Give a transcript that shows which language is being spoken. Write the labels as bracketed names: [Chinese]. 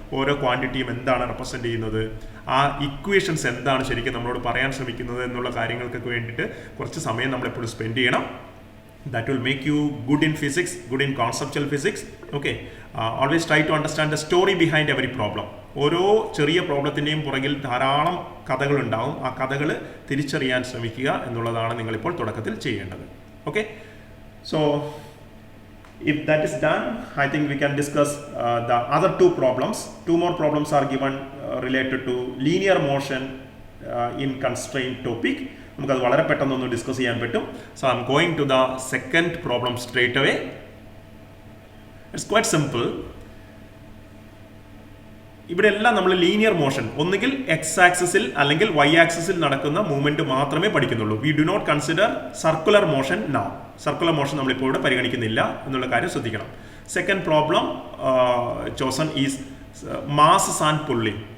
[Malayalam] ഓരോ ക്വാണ്ടിറ്റിയും എന്താണ് റെപ്രസെൻ്റ് ചെയ്യുന്നത്, ആ ഇക്വേഷൻസ് എന്താണ് ശരിക്കും നമ്മളോട് പറയാൻ ശ്രമിക്കുന്നത് എന്നുള്ള കാര്യങ്ങൾക്കൊക്കെ വേണ്ടിയിട്ട് കുറച്ച് സമയം നമ്മളെപ്പോഴും സ്പെൻഡ് ചെയ്യണം. [English] That will make you good in physics, good in conceptual physics. Okay, always try to understand the story behind every problem. [Malayalam] ഓരോ ചെറിയ പ്രോബ്ലത്തിൻ്റെയും പുറകിൽ ധാരാളം കഥകളുണ്ടാവും. ആ കഥകൾ തിരിച്ചറിയാൻ ശ്രമിക്കുക എന്നുള്ളതാണ് നിങ്ങളിപ്പോൾ തുടക്കത്തിൽ ചെയ്യേണ്ടത്. [English] Okay, so if that is done, I think we can discuss the other two problems. Two more problems are given related to linear motion in constraint topic. [Malayalam] നമുക്ക് അത് വളരെ പെട്ടെന്നൊന്ന് ഡിസ്കസ് ചെയ്യാൻ പറ്റും. [English] So I'm going to the second problem straight away. It's quite simple. [Malayalam] ഇവിടെ എല്ലാം നമ്മൾ linear motion, ഒന്നുകിൽ എക്സ് ആക്സിസിൽ അല്ലെങ്കിൽ വൈ ആക്സിസിൽ നടക്കുന്ന മൂവ്മെന്റ് മാത്രമേ പഠിക്കുന്നുള്ളൂ. [English] We do not consider circular motion now. [Malayalam] Circular motion നമ്മളിപ്പോൾ ഇവിടെ പരിഗണിക്കുന്നില്ല എന്നുള്ള കാര്യം ശ്രദ്ധിക്കണം. [English] Second problem chosen is masses and pulley.